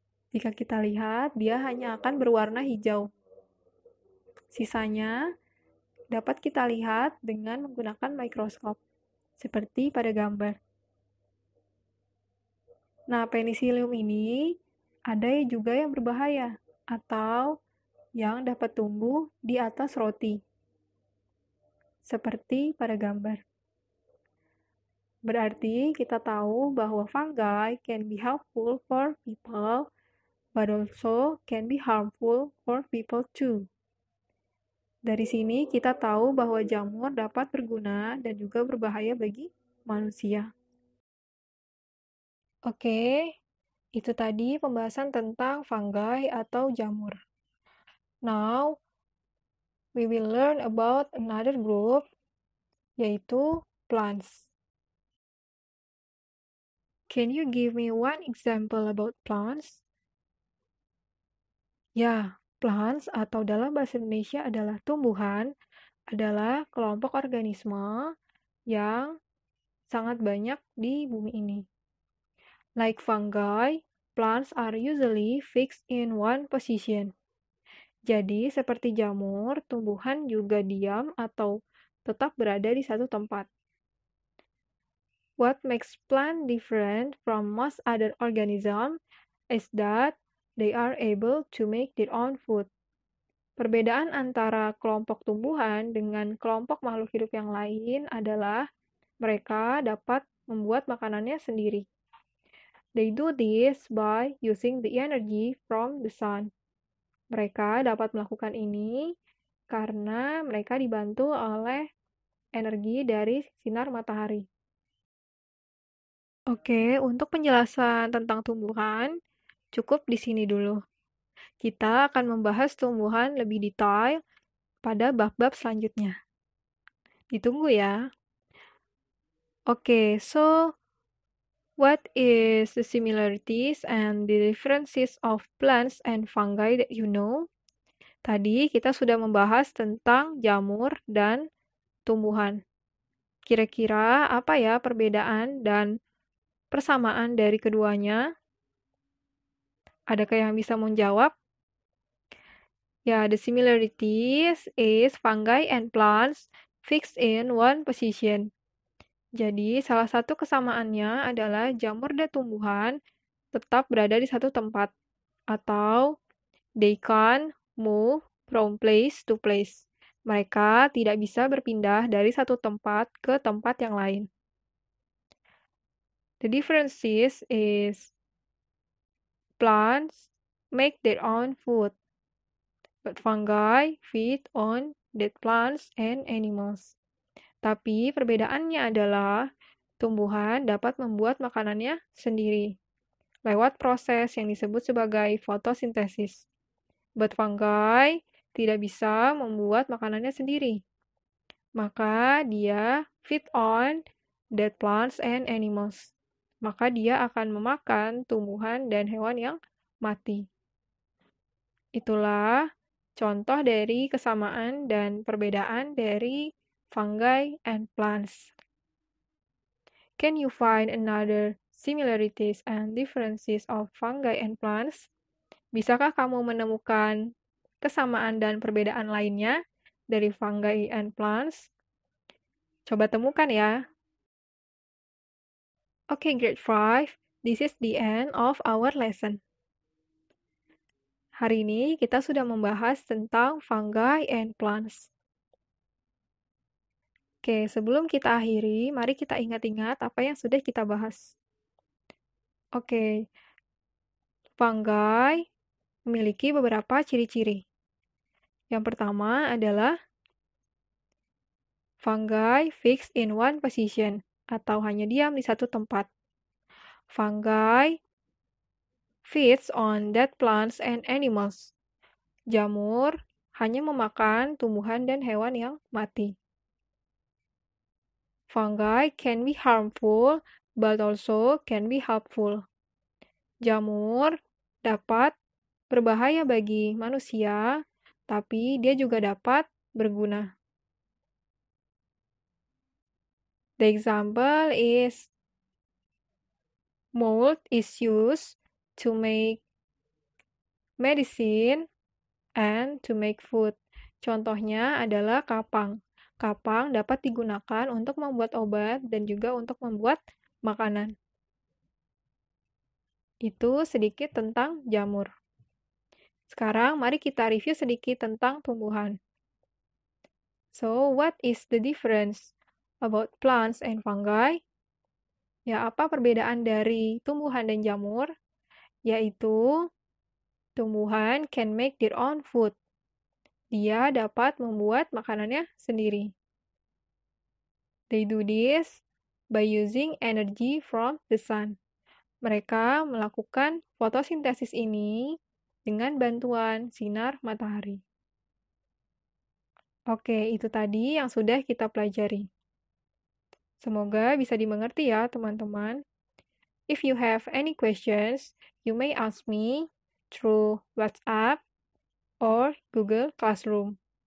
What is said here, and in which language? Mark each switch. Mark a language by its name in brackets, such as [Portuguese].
[Indonesian] Jika kita lihat, dia hanya akan berwarna hijau. Sisanya dapat kita lihat dengan menggunakan mikroskop, seperti pada gambar. Nah, Penicillium ini ada juga yang berbahaya, atau yang dapat tumbuh di atas roti. seperti pada gambar. Berarti kita tahu bahwa [English] fungi can be helpful for people, but also can be harmful for people too. [Indonesian] Dari sini kita tahu bahwa jamur dapat berguna dan juga berbahaya bagi manusia. Oke, itu tadi pembahasan tentang fungi atau jamur. [English] Now, we will learn about another group, yaitu plants. Can you give me one example about plants? [Indonesian] Ya, plants atau dalam bahasa Indonesia adalah tumbuhan, adalah kelompok organisme yang sangat banyak di bumi ini. [English] Like fungi, plants are usually fixed in one position. [Indonesian] Jadi, seperti jamur, tumbuhan juga diam atau tetap berada di satu tempat. [English] What makes plant different from most other organisms is that they are able to make their own food. [Indonesian] Perbedaan antara kelompok tumbuhan dengan kelompok makhluk hidup yang lain adalah mereka dapat membuat makanannya sendiri. [English] They do this by using the energy from the sun. [Indonesian] Mereka dapat melakukan ini karena mereka dibantu oleh energi dari sinar matahari. Oke, untuk penjelasan tentang tumbuhan, cukup di sini dulu. Kita akan membahas tumbuhan lebih detail pada bab-bab selanjutnya. Ditunggu ya. [English] Oke, so what is the similarities and the differences of plants and fungi that you know? [Indonesian] Tadi kita sudah membahas tentang jamur dan tumbuhan. Kira-kira apa ya perbedaan dan persamaan dari keduanya? Adakah yang bisa menjawab? [English] Ya, the similarities is fungi and plants fixed in one position. [Indonesian] Jadi, salah satu kesamaannya adalah jamur dan tumbuhan tetap berada di satu tempat, atau [English] they can move from place to place. [Indonesian] Mereka tidak bisa berpindah dari satu tempat ke tempat yang lain. [English] The differences is plants make their own food, but fungi feed on dead plants and animals. [Indonesian] Tapi perbedaannya adalah tumbuhan dapat membuat makanannya sendiri lewat proses yang disebut sebagai fotosintesis. But fungi tidak bisa membuat makanannya sendiri. Maka dia [English] feed on dead plants and animals. [Indonesian] Maka dia akan memakan tumbuhan dan hewan yang mati. Itulah contoh dari kesamaan dan perbedaan dari [English] fungi and plants. Can you find another similarities and differences of fungi and plants? [Indonesian] Bisakah kamu menemukan kesamaan dan perbedaan lainnya dari [English] fungi and plants? [Indonesian] Coba temukan ya. [English] Okay, grade 5. This is the end of our lesson. [Indonesian] Hari ini kita sudah membahas tentang [English] fungi and plants. [Indonesian] Oke, sebelum kita akhiri, mari kita ingat-ingat apa yang sudah kita bahas. Oke, fungi memiliki beberapa ciri-ciri. Yang pertama adalah fungi [English] fixed in one position, [Indonesian] atau hanya diam di satu tempat. [English] Fungi feeds on dead plants and animals. [Indonesian] Jamur hanya memakan tumbuhan dan hewan yang mati. [English] Fungi can be harmful, but also can be helpful. [Indonesian] Jamur dapat berbahaya bagi manusia, tapi dia juga dapat berguna. [English] The example is mold is used to make medicine and to make food. [Indonesian] Contohnya adalah kapang. Kapang dapat digunakan untuk membuat obat dan juga untuk membuat makanan. Itu sedikit tentang jamur. Sekarang mari kita review sedikit tentang tumbuhan. [English] So, what is the difference about plants and fungi? [Indonesian] Ya, apa perbedaan dari tumbuhan dan jamur? Yaitu, tumbuhan [English] can make their own food. [Indonesian] Dia dapat membuat makanannya sendiri. [English] They do this by using energy from the sun. [Indonesian] Mereka melakukan fotosintesis ini dengan bantuan sinar matahari. Oke, itu tadi yang sudah kita pelajari. Semoga bisa dimengerti ya, teman-teman. [English] If you have any questions, you may ask me through WhatsApp or Google Classroom.